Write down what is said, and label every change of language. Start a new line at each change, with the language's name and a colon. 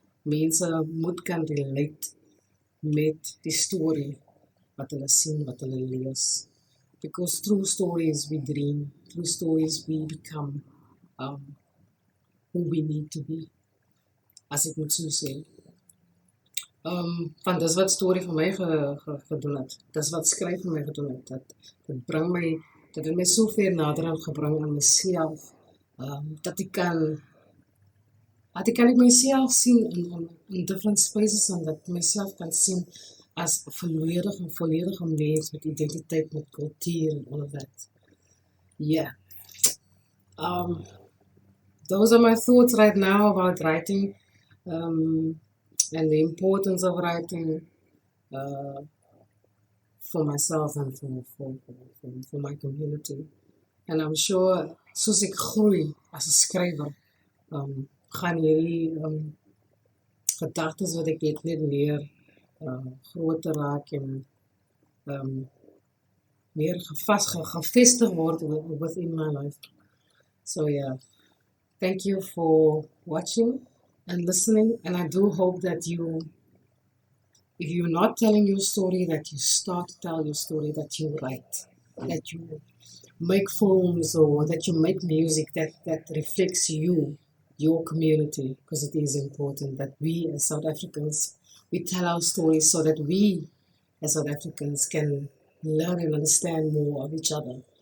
Afrikaans: Mense moet kan relate met die story wat hulle sien, wat hulle lees.
English: Because through stories we dream, through stories we become who we need to be.
Afrikaans: As ek moet so sê. Want dis wat story vir my gedoen het. Dis wat skryf vir my gedoen het. Dat het my so ver nader aan gebring aan myself. Dat ek kan myself sien
English: in different spaces
Afrikaans: en dat myself kan sien as volledige mens met identiteit, met kultuur en
English: all of that.
Afrikaans: Yeah.
English: Those are my thoughts right now about writing and the importance of writing for myself and for my community. And I'm sure
Afrikaans: soos ek groei as 'n skrywer, gaan hierdie gedagtes wat ek het net meer groter raak en meer gevestig word
English: within my life. So yeah, thank you for watching and listening. And I do hope that you, if you're not telling your story, that you start to tell your story, that you write, that you make films or that you make music that reflects you, your community, because it is important that we as South Africans, we tell our stories so that we as South Africans can learn and understand more of each other.